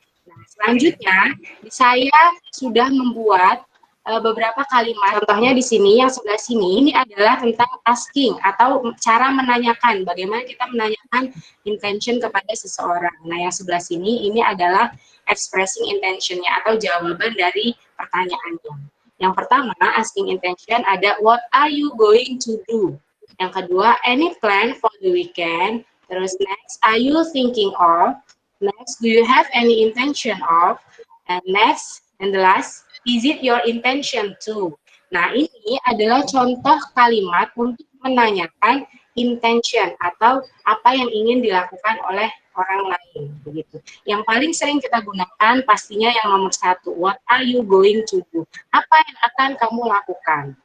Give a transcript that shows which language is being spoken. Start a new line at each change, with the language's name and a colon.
Indonesian: Nah, selanjutnya, saya sudah membuat beberapa kalimat. Contohnya di sini, yang sebelah sini, ini adalah tentang asking atau cara menanyakan. Bagaimana kita menanyakan intention kepada seseorang. Nah, yang sebelah sini, ini adalah expressing intention-nya atau jawaban dari pertanyaannya. Yang pertama,
English: asking intention
Indonesian: ada
English: what are you going to do?
Indonesian: Yang kedua,
English: any plan for the weekend?
Indonesian: Terus
English: next, are you thinking of? Next, do you have any intention of? And next, and the last, is it your intention to?
Indonesian: Nah, ini adalah contoh kalimat untuk menanyakan intention atau apa yang ingin dilakukan oleh orang lain, begitu. Yang paling sering kita gunakan pastinya yang nomor satu,
English: what are you going to do?
Indonesian: Apa yang akan kamu lakukan?